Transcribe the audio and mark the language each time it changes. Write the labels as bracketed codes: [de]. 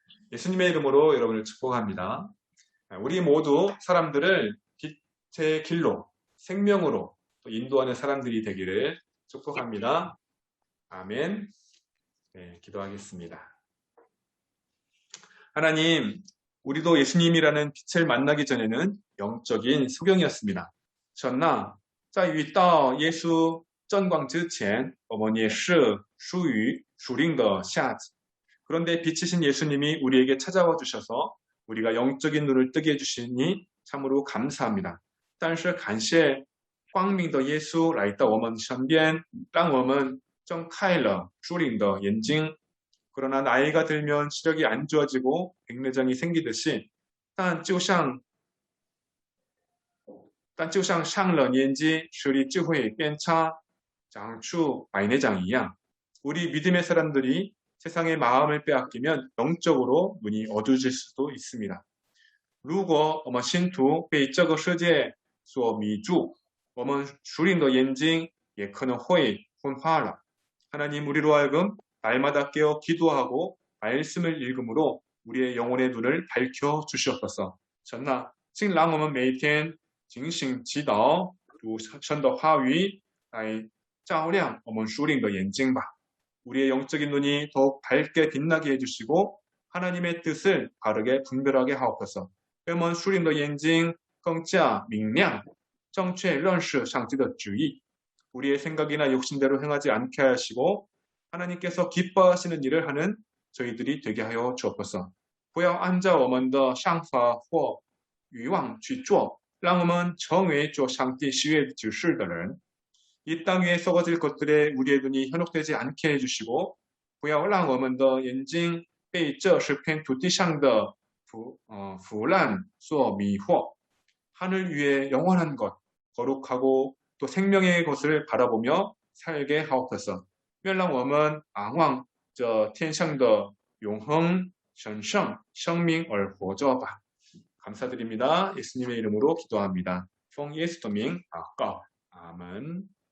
[ko] 예수님의 이름으로 여러분을 축복합니다. 우리 모두 사람들을 빛의 길로, 생명으로, 또 인도하는 사람들이 되기를 축복합니다. 아멘. 네, 기도하겠습니다. 하나님, 우리도 예수님이라는 빛을 만나기 전에는 영적인 소경이었습니다. [zh] 神呐，在遇到耶稣真光之前，我们也是属于属灵的瞎子。 [ko] 그런데 빛이신 예수님이 우리에게 찾아와 주셔서 우리가 영적인 눈을 뜨게 해주시니 참으로 감사합니다. [zh] 但是感谢光明的耶稣来到我们身边，让我们睁开了属灵的眼睛。 [ko] 그러나 나이가 들면 시력이 안 좋아지고 백내장이 생기듯이 [zh] 但就像上了年纪视力就会变差长出白内障一样 [ko] 우리 믿음의 사람들이 세상의 마음을 빼앗기면 영적으로 눈이 어두워질 수도 있습니다. [zh] 如果我们信徒被这个世界所迷住，我们属灵的眼睛也可能会昏花了。 [ko] 하나님 우리로 하여금 날마다 깨어 기도하고 말씀을 읽음으로 우리의 영혼의 눈을 밝혀 주시옵소서. [zh] 神啊，请让我们每天警醒祈祷，读神的话语来照亮我们属灵的眼睛吧。 [ko] 우리의 영적인 눈이 더욱 밝게 빛나게 해주시고 하나님의 뜻을 바르게 분별하게 하옵소서. [zh] 让我们属灵的眼睛更加明亮，正确认识上帝的旨意。 [ko] 우리의 생각이나 욕심대로 행하지 않게 하시고 하나님께서 기뻐하시는 일을 하는 저희들이 되게 하여 주옵소서. [zh] 不要按照我们的想法或欲望去做，让我们成为做上帝喜悦指示的人。 [ko] 이 땅 위에 썩어질 것들에 우리의 눈이 현혹되지 않게 해주시고 [zh] 不要让我们的眼睛被这十片土地上的腐烂所迷惑。 [ko] 하늘 위에 영원한 것, 거룩하고 또 생명의 것을 바라보며 살게 하옵소서. [zh] 愿让我们仰望这天上的永恒神圣生命而活着吧。 [ko] 감사드립니다. 예수님의 이름으로 기도합니다. [zh] 奉耶稣的名祷告。 [ko] 아멘.